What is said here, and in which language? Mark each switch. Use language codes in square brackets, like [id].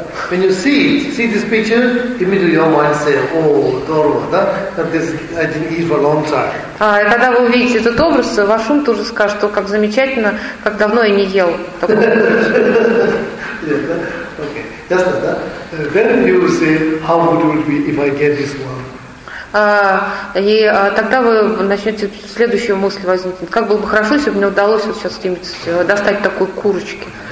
[en] When you see this picture, immediately your mind says, "Oh, Dorma, да? That this I didn't eat for a long time." [ru] И когда вы увидите этот образ, ваш ум тоже скажет, что как замечательно, как давно я не ел такого. Okay, ясно, да? [en] Then you will say, "How good would it be if I get this one?" [ru] Тогда вы начнете следующую мысль возникнуть: как было бы хорошо, если бы мне удалось вот сейчас достать такой курочки.